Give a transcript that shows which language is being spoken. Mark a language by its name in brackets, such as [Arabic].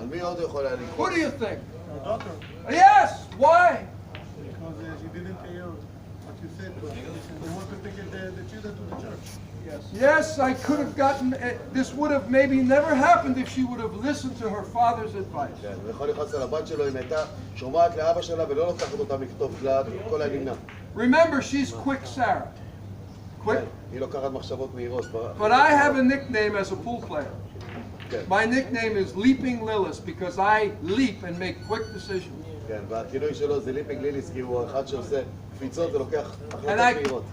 [Hebrew] על מי עוד יכול היה [English] Who [Hebrew] לקרוא? [English] do you think? Yes. Why? Because she didn't hear what you said to her. They want to take the children to the church. Yes, I could have gotten. This would have maybe never happened if she would have listened to her father's advice. [Hebrew] כן, הוא יכול לכעוס על הבת שלו אם הייתה שומעת לאבא שלה ולא לוקחת אותה מכתוב לה, כל הנמנע. [English] Remember, she's quick Sarah. Quick. [Hebrew] היא לוקחת מחשבות מהירות. [English] But I have a nickname as a pool player. [Hebrew] כן. [English] My nickname is Leaping Lillis because I leap and make quick decisions. [Hebrew] כן, והכינוי שלו זה ליפינג ליליס, כי הוא אחד שעושה קפיצות ולוקח החלטות מהירות.